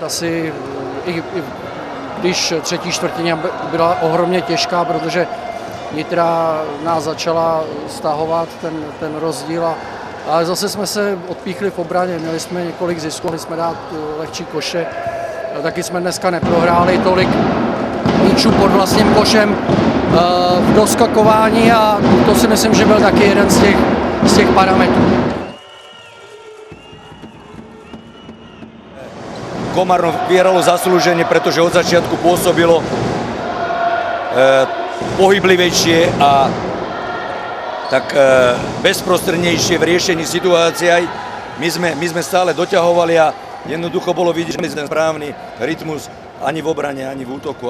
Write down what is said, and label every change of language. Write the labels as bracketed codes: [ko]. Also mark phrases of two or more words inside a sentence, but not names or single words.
[cs] asi, i když třetí čtvrtina byla ohromně těžká, protože Nitra nás začala stahovat ten rozdíl, ale zase jsme se odpíchli v obraně, měli jsme několik zisků, mohli jsme dát lehčí koše, taky jsme dneska neprohráli tolik míčů pod vlastním košem v doskakování a to si myslím, že byl taky jeden z těch parametrů. [sk] Komárno vyhralo zaslúžene, pretože od začiatku pôsobilo pohyblivejšie a tak bezprostrednejšie v riešení situácií. My sme stále doťahovali a jednoducho bolo vidieť, že ten správny rytmus ani v obrane, ani v útoku.